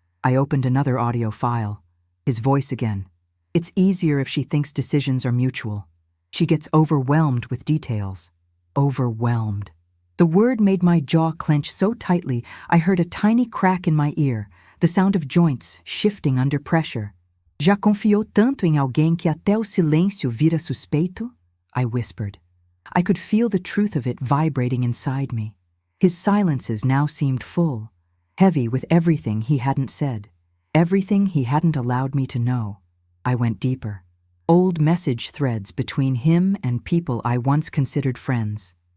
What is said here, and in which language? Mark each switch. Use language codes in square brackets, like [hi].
[en] I opened another audio file. His voice again. "It's easier if she thinks decisions are mutual. She gets overwhelmed with details." Overwhelmed. The word made my jaw clench so tightly I heard a tiny crack in my ear, the sound of joints shifting under pressure. [pt] "Já confiou tanto em alguém que até o silêncio vira suspeito?" [en] I whispered. I could feel the truth of it vibrating inside me. His silences now seemed full, heavy with everything he hadn't said, everything he hadn't allowed me to know. I went deeper. Old message threads between him and people I once considered friends.